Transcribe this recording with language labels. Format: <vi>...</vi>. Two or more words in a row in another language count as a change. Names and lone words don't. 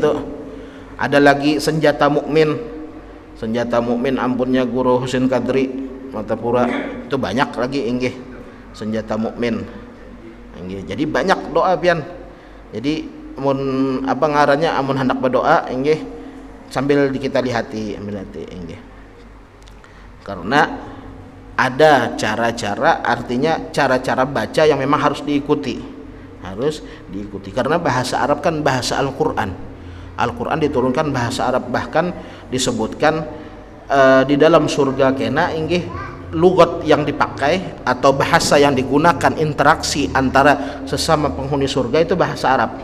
<bjn>Ada lagi senjata mukmin, senjata mukmin ampunnya Guru Husin Kadri Matapura, itu banyak lagi inggih senjata mukmin inggih. Jadi banyak doa pian. Jadi amun apa ngarannya amun hendak berdoa inggih sambil kita lihati ambil hati inggih. Karena ada cara-cara, artinya cara-cara baca yang memang harus diikuti, karena bahasa Arab kan bahasa Al-Quran. Al-Quran diturunkan bahasa Arab, bahkan disebutkan di dalam surga kena inggih lugat yang dipakai atau bahasa yang digunakan interaksi antara sesama penghuni surga itu bahasa Arab.</bjn>